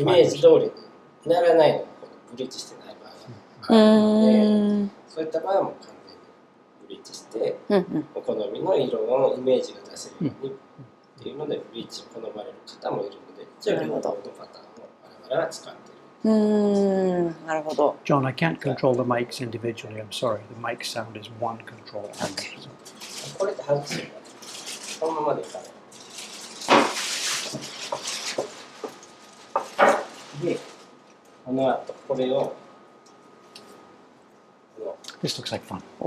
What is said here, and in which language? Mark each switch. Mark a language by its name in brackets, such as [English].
[Japanese] イメージ [English] fibers. [Japanese] 通りにならないのがブリーチしてない場合があるので、そういった場合はもう完全にブリーチして、お好みの色のイメージが出せるようにっていうのでブリーチを好まれる方もいるので、じゃあ両方のパターンを我々は使っている。なるほど。 [English] John, I can't control the mics individually. I'm sorry. The mic sound is one control. Okay. [Japanese] これって外すのこのままでいかない。で、この後これを [English] This looks like fun.